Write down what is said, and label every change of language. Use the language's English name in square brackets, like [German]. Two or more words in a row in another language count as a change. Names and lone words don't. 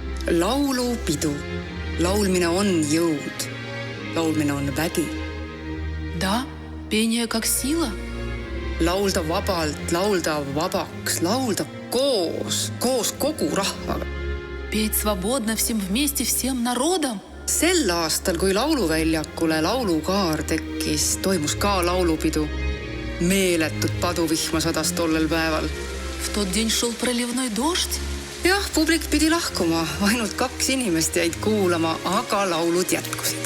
[Estonian] Laulupidu. Laulmine on jõud. Laulmine on vägi. [Russian] Да, пение как сила. [Estonian] Laulda vabalt, laulda vabaks, laulda koos kogu rahvaga. [Russian] Петь свободно всем вместе, всем народом. [Estonian] Sel aastal, kui lauluväljakule laulukaar tekkis, toimus ka laulupidu. Meeletut paduvihma sadas tollel päeval. [Russian] В тот день шел проливной дождь. [Estonian] Jah, publik pidi lahkuma. Ainult 2 inimest jäid kuulama, aga laulud jätkusid.